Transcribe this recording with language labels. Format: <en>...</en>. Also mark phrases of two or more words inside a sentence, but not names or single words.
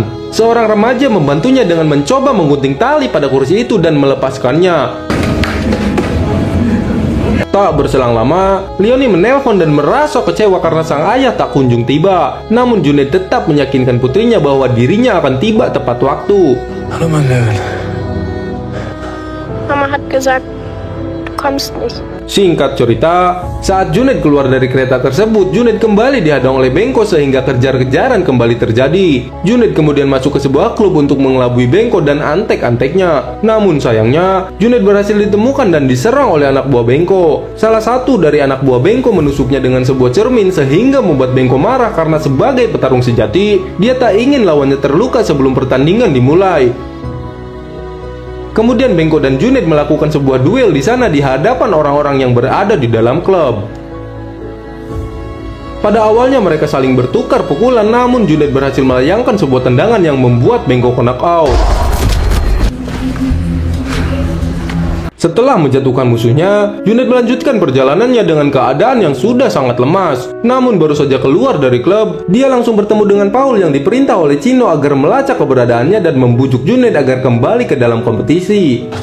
<id>Seorang remaja membantunya dengan mencoba menggunting tali pada kursi itu dan melepaskannya. Tak berselang lama, Leonie menelpon dan merasa kecewa karena sang ayah tak kunjung tiba. Namun Junaid tetap meyakinkan putrinya bahwa dirinya akan tiba tepat waktu.</id> <de>Hallo, mein Leben. Mama hat gesagt, du kommst nicht.</de> <id>Singkat cerita, saat Junaid keluar dari kereta tersebut, Junaid kembali dihadang oleh Bengko sehingga kejar-kejaran kembali terjadi. Junaid kemudian masuk ke sebuah klub untuk mengelabui Bengko dan antek-anteknya. Namun sayangnya, Junaid berhasil ditemukan dan diserang oleh anak buah Bengko. Salah satu dari anak buah Bengko menusuknya dengan sebuah cermin sehingga membuat Bengko marah karena sebagai petarung sejati, dia tak ingin lawannya terluka sebelum pertandingan dimulai. Kemudian Bengko dan Junaid melakukan sebuah duel di sana di hadapan orang-orang yang berada di dalam klub. Pada awalnya mereka saling bertukar pukulan, namun Junaid berhasil melayangkan sebuah tendangan yang membuat Bengko</id> <en>knock out.</en> <id>Setelah menjatuhkan musuhnya, Junaid melanjutkan perjalanannya dengan keadaan yang sudah sangat lemas. Namun baru saja keluar dari klub, dia langsung bertemu dengan Paul yang diperintah oleh Chino agar melacak keberadaannya dan membujuk Junaid agar kembali ke dalam kompetisi.</id>